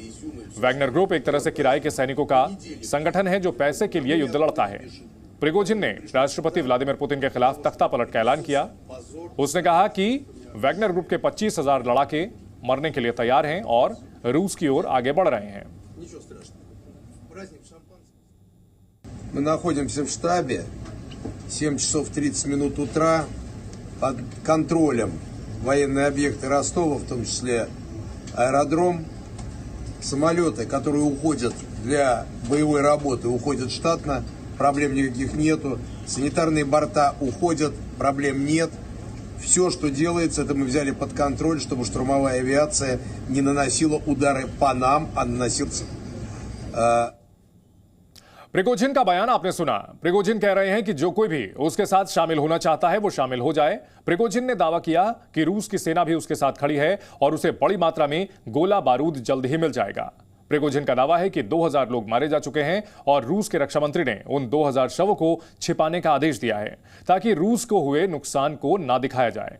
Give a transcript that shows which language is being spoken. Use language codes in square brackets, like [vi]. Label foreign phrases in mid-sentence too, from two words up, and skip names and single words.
[hi] वैगनर ग्रुप एक तरह से किराए के सैनिकों का संगठन है जो पैसे के लिए युद्ध लड़ता है। प्रिगोजिन ने राष्ट्रपति व्लादिमीर पुतिन के खिलाफ तख्तापलट का ऐलान किया। उसने कहा कि वैगनर ग्रुप के 25,000 लड़ाके मरने के लिए तैयार हैं और रूस की ओर आगे बढ़ रहे हैं। [ru] Мы находимся в штабе, 7 часов 30 минут утра, под контролем военные объекты Ростова, в том числе аэродром. Самолеты, которые уходят для боевой работы, уходят штатно, проблем никаких нету. Санитарные борта уходят, проблем нет. Все, что делается, это мы взяли под контроль, чтобы штурмовая авиация не наносила удары по нам, а наносился... [hi] प्रिगोजिन का बयान आपने सुना। प्रिगोजिन कह रहे हैं कि जो कोई भी उसके साथ शामिल होना चाहता है वो शामिल हो जाए। प्रिगोजिन ने दावा किया कि रूस की सेना भी उसके साथ खड़ी है और उसे बड़ी मात्रा में गोला बारूद जल्द ही मिल जाएगा। प्रिगोजिन का दावा है कि 2000 लोग मारे जा चुके हैं और रूस के रक्षा मंत्री ने उन 2000 शवों को छिपाने का आदेश दिया है ताकि रूस को हुए नुकसान को ना दिखाया जाए।